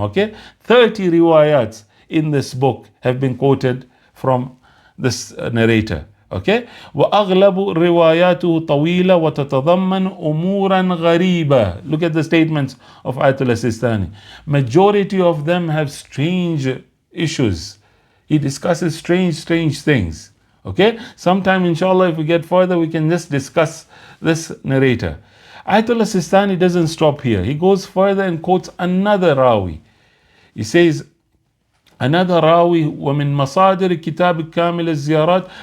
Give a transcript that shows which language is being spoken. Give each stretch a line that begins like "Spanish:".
English: Okay, 30 riwayats in this book have been quoted from this narrator. Okay,
Arabic: وأغلب رواياته طويلة وتتضمن أمورا غريبة.
English: Look at the statements of Ayatollah Sistani. Majority of them have strange issues. He discusses strange things. Okay, sometime inshallah if we get further we can just discuss this narrator. Ayatollah Sistani doesn't stop here. He goes further and quotes another rawi. He says, another rawi,
Arabic: وَمِن مَصَادِرِ كِتَابِ كَامِلِ الزِّيَارَاتِ.